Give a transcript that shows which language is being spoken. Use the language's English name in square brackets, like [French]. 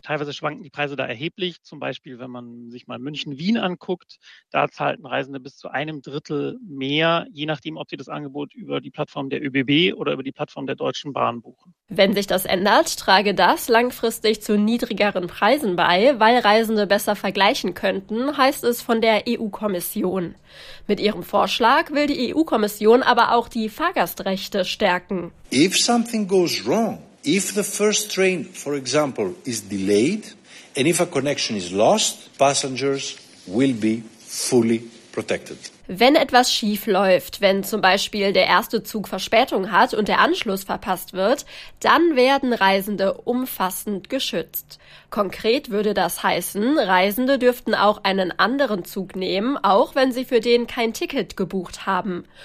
[German] Teilweise schwanken die Preise da erheblich. Zum Beispiel, wenn man sich mal München-Wien anguckt, da zahlten Reisende bis zu einem Drittel mehr, je nachdem, ob sie das Angebot über die Plattform der ÖBB oder über die Plattform der Deutschen Bahn buchen. Wenn sich das ändert, trage das langfristig zu niedrigeren Preisen bei, weil Reisende besser vergleichen könnten, heißt es von der EU-Kommission. Mit ihrem Vorschlag will die EU-Kommission aber auch die Fahrgastrechte stärken. [English] If something goes wrong, if the first train, for example, is delayed and if a connection is lost, passengers will be fully protected. [German] Wenn etwas schief läuft, wenn zum Beispiel der erste Zug Verspätung hat und der Anschluss verpasst wird, dann werden Reisende umfassend geschützt. Konkret würde das heißen, Reisende dürften auch einen anderen Zug nehmen, auch wenn sie für den kein Ticket gebucht haben.